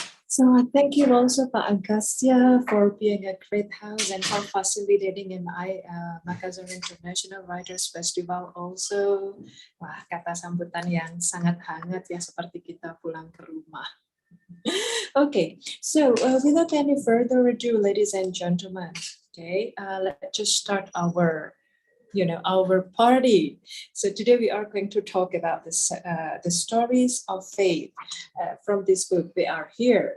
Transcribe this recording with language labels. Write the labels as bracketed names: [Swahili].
[English] So thank you also Pak Agastya for being a great host and for facilitating Makassar International Writers Festival also. [Indonesian] Wah, kata sambutan yang sangat hangat ya, seperti kita pulang ke rumah. [English] Okay, so without any further ado, ladies and gentlemen, okay, let's just start our party. So today we are going to talk about the stories of faith from this book. They are here.